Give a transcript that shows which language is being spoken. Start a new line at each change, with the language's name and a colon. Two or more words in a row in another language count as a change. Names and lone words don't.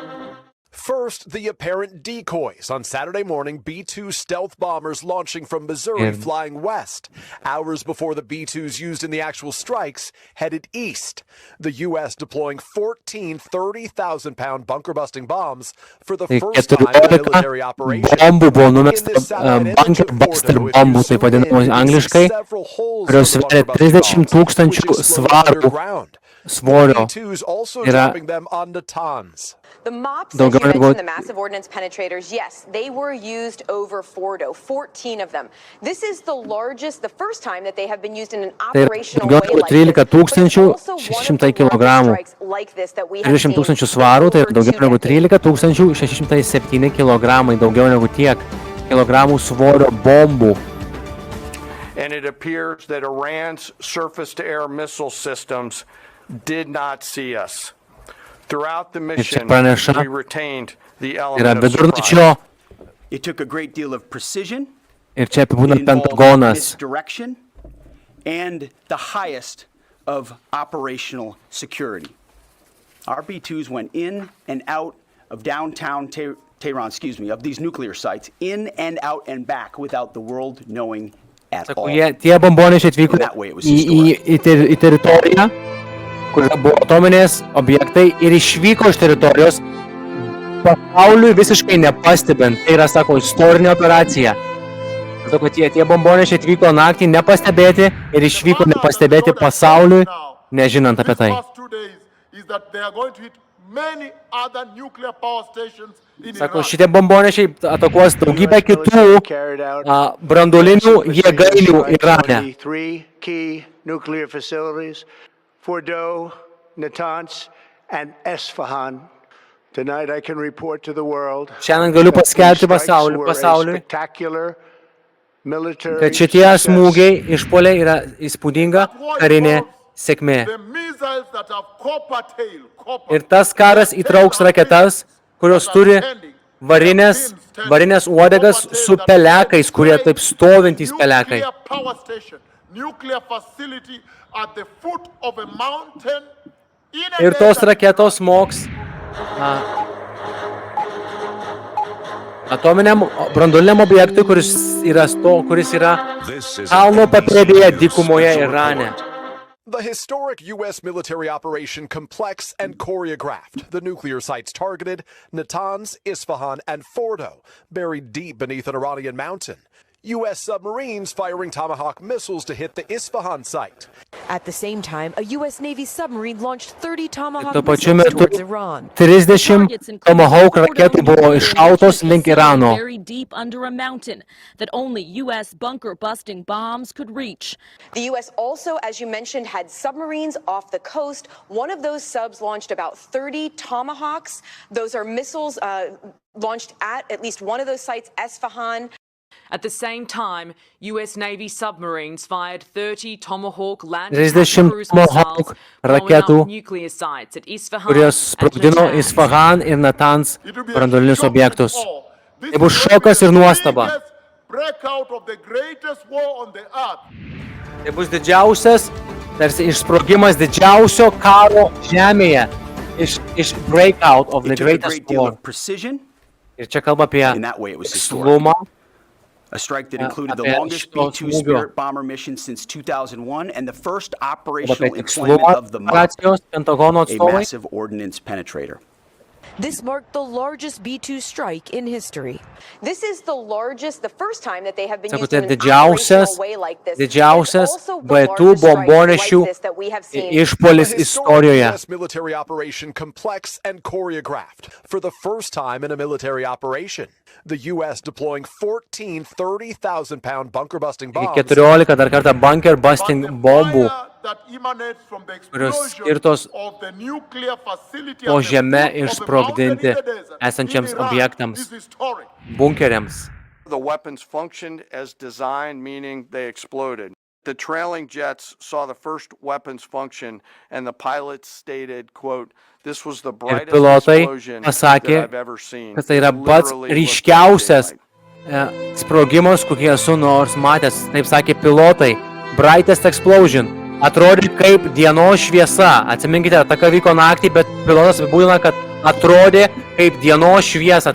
English: First, the apparent decoys. On Saturday morning, B-2 stealth bombers launching from Missouri flying west. Hours before the B-2s used in the actual strikes headed east. The U.S. deploying 14 30,000-pound bunker-busting bombs for the first time in a military operation.
Lithuanian: Bombų buvo numesta
English: bunker buster
Lithuanian: bombų, taip vadinamos angliškai, kurios sveria 30 tūkstančių svarų svorio. Yra
English: The MOPs, as you mentioned, the massive ordnance penetrators, yes, they were used over Fordo, 14 of them. This is the largest, the first time that they have been used in an operational way like this.
Lithuanian: 13,600 kilogramų. 30 tūkstančių svarų, tai yra daugiau negu 13,607 kilogramai, daugiau negu tiek kilogramų svorio bombų.
English: And it appears that Iran's surface-to-air missile systems did not see us. Throughout the mission, we retained the element of surprise. It took a great deal of precision,
Lithuanian: ir čia apibūdina Pentagonas,
English: misdirection, and the highest of operational security. Our B-2s went in and out of downtown Tehran, of these nuclear sites, in and out and back without the world knowing at all.
Lithuanian: Tie bombonešiai atvyko į teritoriją, kur buvo atominės objektai ir išvyko iš teritorijos pasauliui visiškai nepastebint. Tai yra, sako, istorinė operacija. Sako, tie bombonešiai atvyko naktį nepastebėti ir išvyko nepastebėti pasauliui, nežinant apie tai. Sako, šitie bombonešiai atakuos daugybę kitų branduolinių jėgainių Irane.
English: Fordo, Natanz, and Isfahan. Tonight I can report to the world.
Lithuanian: Šiandien galiu paskelbti pasauliui, kad šitie smūgiai išpuoliai yra įspūdinga karinė sėkmė. Ir tas karas įtrauks raketas, kurios turi varinės uodegas su pelekais, kurie taip stovintys pelekai. Ir tos raketos smogs atominiam branduoliniam objektui, kuris yra kalno papėdėje dykumoje Irane.
English: The historic U.S. military operation complex and choreographed. The nuclear sites targeted, Natanz, Isfahan, and Fordo, buried deep beneath an Iranian mountain. U.S. submarines firing Tomahawk missiles to hit the Isfahan site. At the same time, a U.S. Navy submarine launched 30 Tomahawk
Lithuanian: Tuo pačiu
English: missiles
Lithuanian: metu
English: towards Iran.
Lithuanian: 30 Tomahawk raketų buvo iššautos link Irano.
English: Very deep under a mountain that only U.S. bunker-busting bombs could reach. The U.S. also, as you mentioned, had submarines off the coast. One of those subs launched about 30 Tomahawks. Those are missiles launched at least one of those sites, Isfahan. At the same time, U.S. Navy submarines fired 30 Tomahawk land 30 cruise Tomahawk missiles
Lithuanian: raketų,
English: blowing up nuclear sites at Isfahan
Lithuanian: kurios sprogdino
English: and
Lithuanian: Isfahan ir Natanz branduolinius objektus. Tai bus šokas ir nuostaba. Tai bus didžiausias, tarsi išsprogimas didžiausio karo žemėje.
English: Iš breakout of the greatest war.
Lithuanian: Ir čia kalba apie tikslumą.
English: A strike that included the longest B-2 Spirit bomber mission since 2001 and the first operational employment of the MOP, a massive ordnance penetrator. This marked the largest B-2 strike in history. This is the first time that they have been used in an operational way like this.
Lithuanian: Didžiausias B-2 bombonešių išpuolis istorijoje.
English: U.S. military operation complex and choreographed. For the first time in a military operation, the U.S. deploying 14 30,000-pound bunker-busting bombs.
Lithuanian: 14 dar kartą
English: bunker-busting
Lithuanian: bombų, kurios skirtos po žeme išsprogdinti esančiams objektams, bunkeriams.
English: The weapons functioned as designed, meaning they exploded. The trailing jets saw the first weapons function, and the pilots stated, quote, "This was the brightest explosion that I've ever seen."
Lithuanian: Kad tai yra pats ryškiausias sprogimas, kokį esu nors matęs, taip sakė pilotai.
English: Brightest explosion.
Lithuanian: Atrodė kaip dienos šviesa. Atsiminkite, ataka vyko naktį, bet pilotas apibūdina, kad atrodė kaip dienos šviesa.